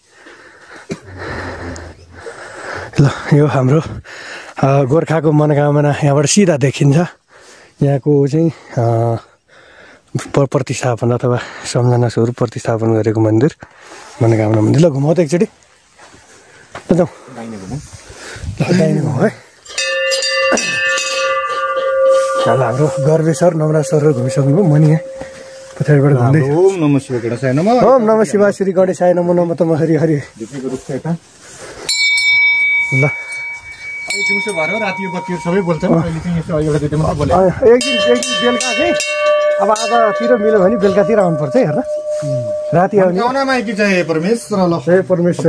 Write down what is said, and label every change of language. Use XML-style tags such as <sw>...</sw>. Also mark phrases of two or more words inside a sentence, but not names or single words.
<ne>ल यो हाम्रो गोर्खाको मनोकामना यहाँबाट सिधा देखिन्छ यहाँको चाहिँ प्रतिस्थापन अथवा सम्झना स्वरूप प्रतिस्थापन गरेको मन्दिर मनोकामना मन्दिर ल घुमाउ त एकचोटि ल जाउँ दाहिने घुमाउ है हाम्रो गर्वे सर नम्रा सरहरू घुमिसक्नुभयो म नि यहाँ पछाडिबाट घुम्दै</ne> <sa>ओम नमः शिवाय गणेशाय नमः ओम नमः शिवाय श्री गणेशाय नमो नमः तम हरि हरि ल</sa> <ne>दिउँसो भएर राति यो बत्तीहरू सबै बोल्छ अहिले चाहिँ यसो एउटा दुईटा मात्रै बोले एकदिन बेलुका चाहिँ अब आजतिर मिल्यो भने बेलुकातिर आउनुपर्छ है हेर राति आउने आउनमा कि चाहिँ परमेश्वर ल जय परमेश्वर</ne>